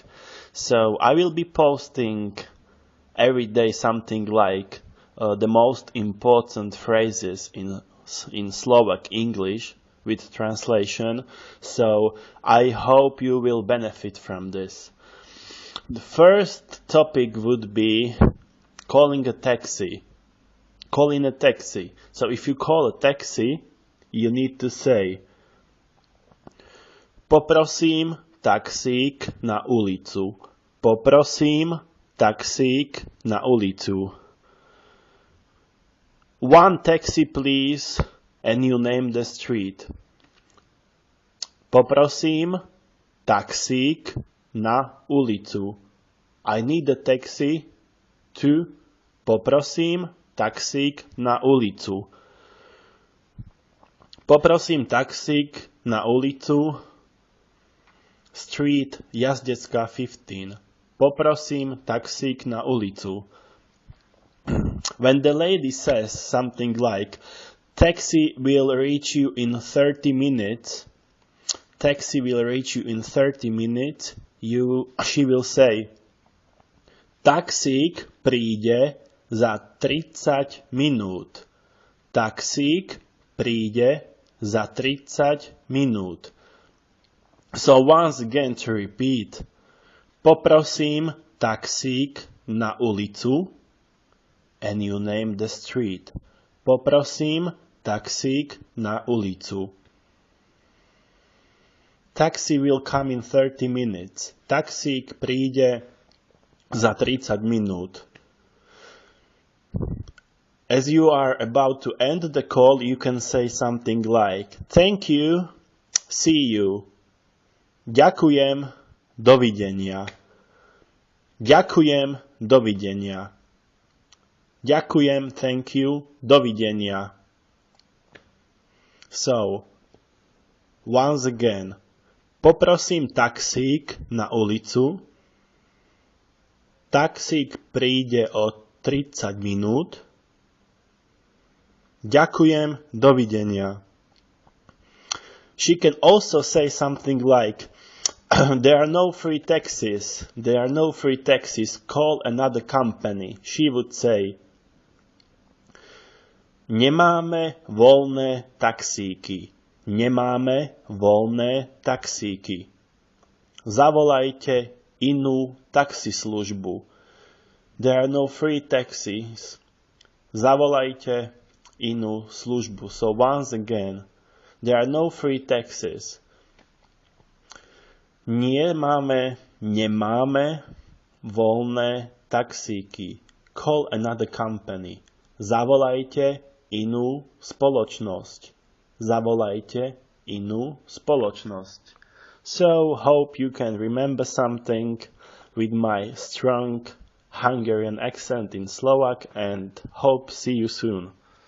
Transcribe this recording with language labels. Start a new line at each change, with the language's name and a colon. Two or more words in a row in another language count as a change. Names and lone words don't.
English: So I will be posting every day something like the most important phrases in Slovak English with translation. So I hope you will benefit from this. The first topic would be calling a taxi. Calling a taxi. So if you call a taxi, you need to say
Slovak: Poprosím taxík na ulicu. Poprosím taxík na ulicu.
English: One taxi please, and you name the street.
Slovak: Poprosím taxík na ulicu.
English: I need a taxi to
Slovak: Poprosím taxík na ulicu. Poprosím taxík na ulicu.
English: Street Jazdecká 15.
Slovak: Poprosím taxík na ulicu.
English: When the lady says something like, taxi will reach you in 30 minutes, taxi will reach you in 30 minutes, she will say,
Slovak: taxík príde za 30 minút. Taxík príde za 30 minút.
English: So once again to repeat,
Slovak: poprosím taxík na ulicu,
English: and you name the street.
Slovak: Poprosím taxík na ulicu.
English: Taxi will come in 30 minutes.
Slovak: Taxík príde za 30 minút.
English: As you are about to end the call, you can say something like, thank you, see you,
Slovak: ďakujem, dovidenia, ďakujem, dovidenia, ďakujem,
English: thank you, dovidenia. So, once again,
Slovak: poprosím taxík na ulicu, taxík príde o 30 minút. Ďakujem, dovidenia.
English: She can also say something like, there are no free taxis. There are no free taxis. Call another company. She would say,
Slovak: nemáme voľné taxíky. Nemáme voľné taxíky. Zavolajte inú taxislužbu.
English: There are no free taxis.
Slovak: Zavolajte inú službu.
English: So once again, there are no free taxis.
Slovak: Nemáme voľné taxíky.
English: Call another company.
Slovak: Zavolajte inú spoločnosť. Zavolajte inú spoločnosť.
English: So hope you can remember something with my strong Hungarian accent in Slovak, and hope see you soon.